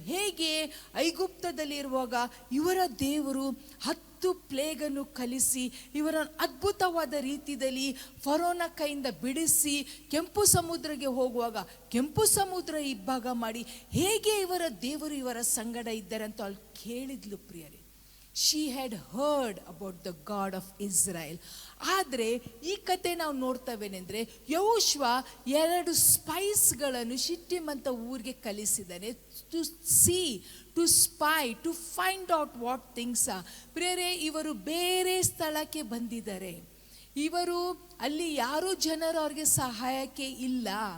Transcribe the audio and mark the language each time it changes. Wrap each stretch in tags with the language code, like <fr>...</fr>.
<kn>ಹೇಗೆ ಐಗುಪ್ತದಲ್ಲಿರುವಾಗ ಇವರ ದೇವರು 10 ಪ್ಲೇಗನ್ನು ಕಲಿಸಿ ಇವರನ್ನು ಅದ್ಭುತವಾದ ರೀತಿಯಲ್ಲಿ ಫರೋನ ಕೈಯಿಂದ ಬಿಡಿಸಿ ಕೆಂಪು ಸಮುದ್ರಕ್ಕೆ ಹೋಗುವಾಗ ಕೆಂಪು ಸಮುದ್ರ ಇಬ್ಬಾಗ ಮಾಡಿ ಹೇಗೆ ಇವರ ದೇವರು ಇವರ ಸಂಗಡ ಇದ್ದಾರೆ ಅಂತ ಅವಳು ಕೇಳಿದ್ಲು.</kn> <en>ಪ್ರಿಯರೇ, she had heard about the God of Israel.</en> <kn>ಆದರೆ ಈ ಕತೆ ನಾವು ನೋಡ್ತವೇನೆಂದರೆ, ಯೆಹೋಶುವ 2 ಸ್ಪೈಸ್ಗಳನ್ನು ಶಿಟ್ಟಿಮ್ ಅಂತ ಊರಿಗೆ ಕಲಿಸಿದ್ದಾನೆ.</kn> <en>To see, to spy, to find out what things are.</en> <kn>ಪ್ರಿಯರೇ, ಇವರು ಬೇರೆ ಸ್ಥಳಕ್ಕೆ ಬಂದಿದ್ದಾರೆ. ಇವರು ಅಲ್ಲಿ ಯಾರೂ ಜನರು ಅವ್ರಿಗೆ ಸಹಾಯಕ್ಕೆ ಇಲ್ಲ.</kn>